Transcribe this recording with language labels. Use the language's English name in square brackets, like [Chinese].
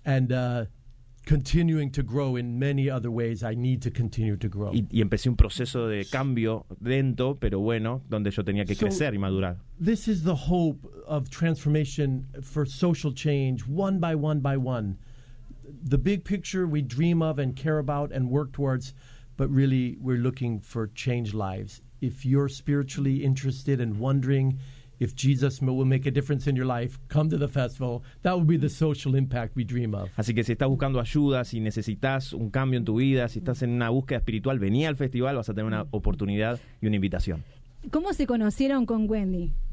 [English] And continuing to grow in many other ways, I need to continue to grow. [Spanish] Y empecé un proceso de cambio lento, pero bueno, donde yo tenía que crecer y madurar. [English] This is the hope of transformation for social change, one by one by one. The big picture we dream of and care about and work towards, but really we're looking for changed lives. If you're spiritually interested and wondering if Jesus will make a difference in your life, come to the festival. That would be the social impact we dream of. [Spanish] Así que si estás buscando ayuda, si necesitas un cambio en tu vida, si estás en una búsqueda espiritual, vení al festival, vas a tener una oportunidad y una invitación. ¿Cómo se conocieron con Wendy?